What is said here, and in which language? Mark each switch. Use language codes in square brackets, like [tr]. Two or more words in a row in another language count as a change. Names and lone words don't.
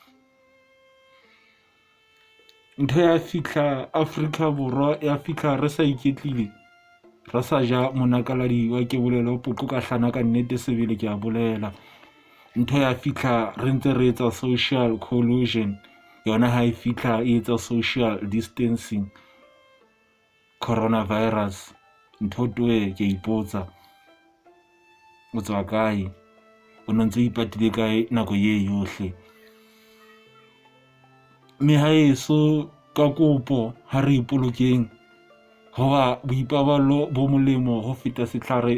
[st] Ntho ya fihla Afrika Borwa, ya fihla re sa iketlile, re sa ja monakaladi wa ke bolelwa poqo ka hlana ka nnete sebele ke a bolela. Ntho ya fihla re ntse re etsa [en] social collusion, [st] yona ha e fihla e etsa [en] social distancing. [st] Coronavirus, ntho twe ke ipotsa o tswa kae, o no ntse o ipatile kae nako ye yohle. Mehaeso ka kopo ha re ipolokeng, hoba boipaballo bo molemo ho feta setlhare.